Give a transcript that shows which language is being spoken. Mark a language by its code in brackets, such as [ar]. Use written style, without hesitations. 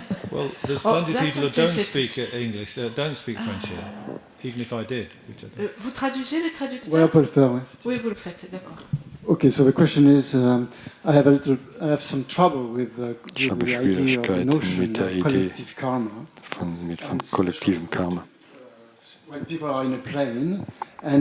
[en] Well, there's plenty of people who don't speak English, don't speak French here, even if I did. [fr] Vous traduisez les traducteurs? Oui, on peut le faire. Oui, oui, vous le faites, d'accord. [en] Okay, so the question is, I have some trouble with the idea of the notion of collective karma. [de] Von kollektivem Karma. [en] When people are in a plane and